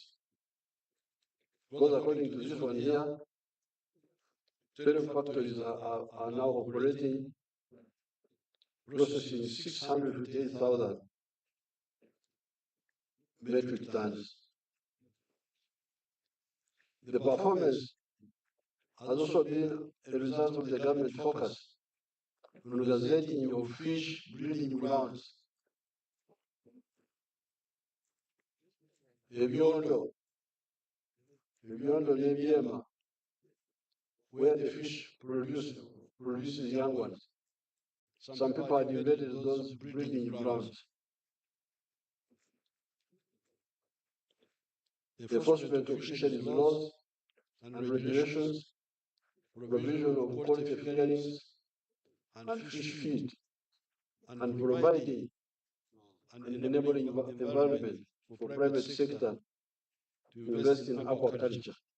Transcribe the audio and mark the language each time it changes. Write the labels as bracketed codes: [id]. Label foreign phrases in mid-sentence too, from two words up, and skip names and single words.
[en] Because according to this one here, 12 factories are now operating, processing 658,000 metric tons. The performance has also been a result of the government focus on gazetting of fish breeding grounds. [lg] Ebyondo, Nebiema, [en] where the fish produces young ones. Some people had invaded those breeding grounds. The enforcement of fisheries laws and regulations, provision of quality figurings and fish feed, and providing an enabling environment for private sector to invest in aquaculture.